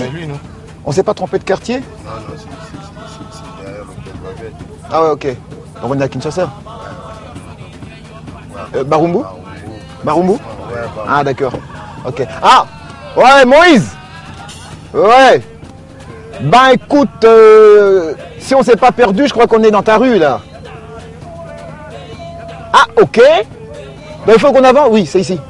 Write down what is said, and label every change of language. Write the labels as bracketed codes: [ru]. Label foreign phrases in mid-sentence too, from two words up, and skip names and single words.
[fr] Lui, non? On s'est pas trompé de quartier? Non, c'est derrière l'hôtel Babel. Ah ouais, ok. Donc on est à Kinshasa? Barumbu? Barumbu? Ouais, ah d'accord. Ok. Ah! Ouais, Moïse! Ouais! Ben écoute, si on s'est pas perdu, je crois qu'on est dans ta rue là. Ah, ok. Ben, il faut qu'on avance. Oui, c'est ici.